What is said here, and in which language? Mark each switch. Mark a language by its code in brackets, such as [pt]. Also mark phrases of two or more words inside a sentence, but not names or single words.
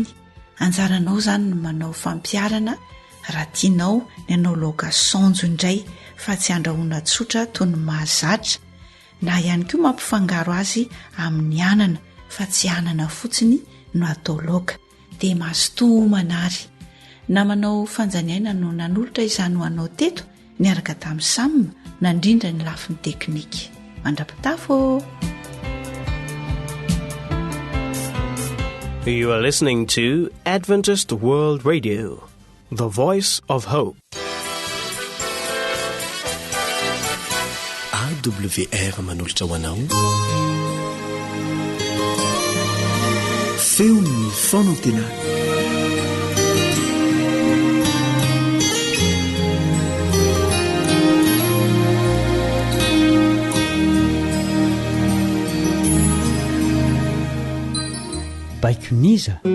[mg] Anjaranao izany no manao fampiarana raha tianao ny hanao laoka saonjo indray fa tsy andrahoina tsotra toy ny mahazatra na ihany koa mampifangaro azy amin'ny anana fa tsy anana fotsiny no atao laoka dia mahasotoa manary. Na manao fanjaniaina no nanolotra izany ho anao teto niaraka tamin'ny samina na indrindra ny lafin'ny teknika. Mandrapitafo. [en] You are listening to Adventist World Radio, the voice of hope. [mg] AWR manolotra ho anao. Feon'ny fonantenana. Baikoniza.